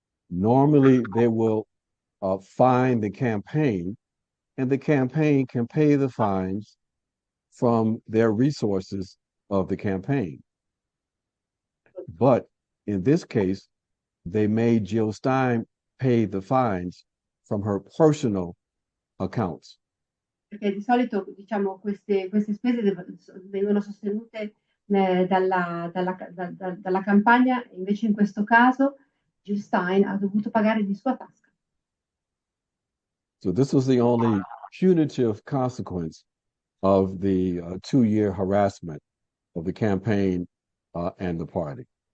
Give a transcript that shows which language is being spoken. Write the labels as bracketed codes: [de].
[en] Normally, they will fine the campaign, and the campaign can pay the fines from their resources of the campaign. But in this case, they made Jill Stein pay the fines from her personal accounts. [it] Perché di solito, diciamo, queste spese vengono sostenute dalla campagna, invece in questo caso Jill Stein ha dovuto pagare di sua tasca. [en] So this was the only punitive consequence of the 2-year harassment of the campaign and the party.